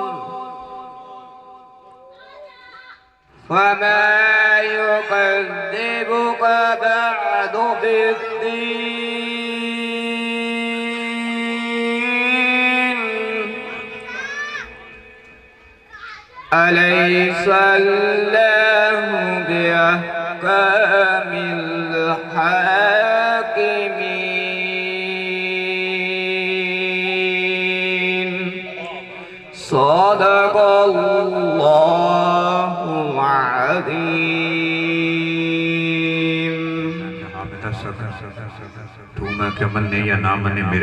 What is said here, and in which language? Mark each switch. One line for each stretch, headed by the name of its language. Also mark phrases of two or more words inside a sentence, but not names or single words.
Arabic: فما يكذبك بعد بالدين أليس الله بأحكم الحاكمين صدق الله العظيم
Punjabi: ਤੂ ਮੈਂ ਕਿਆ ਮੰਨੇ ਯਾ ਨਾ ਮੰਨੇ ਮੇਰੇ